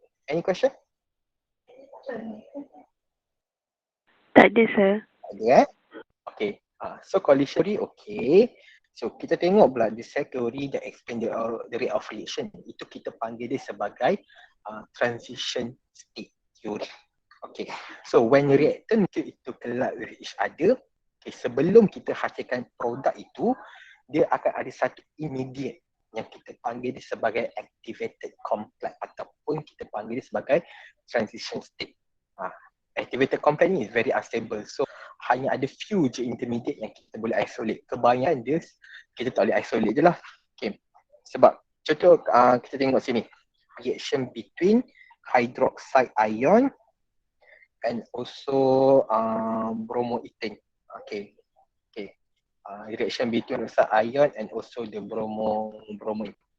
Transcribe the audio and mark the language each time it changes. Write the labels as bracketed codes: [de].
[en] Any question? [ms] Tak ada, sir. [en] Ada Okay. So collision theory, okay. So [ms] kita tengok pula [en] the set theory that explain the rate of reaction. [ms] Itu kita panggil dia sebagai transition state theory. Okay. [en] So when reactant [ms] itu [en] collide with each other, [ms] okay, sebelum kita hasilkan produk itu, dia akan ada satu immediate yang kita panggil dia sebagai activated complex ataupun kita panggil dia sebagai transition state. [en] Activated complex ni is very unstable. [ms] So hanya ada few je intermediate yang kita boleh isolate. Kebanyakan dia kita tak boleh isolate je lah. Okay. Sebab contoh kita tengok sini. [en] Reaction between hydroxide ion and also bromoethane. Okay. Okay. Reaction between hydroxide ion and also the bromoethane.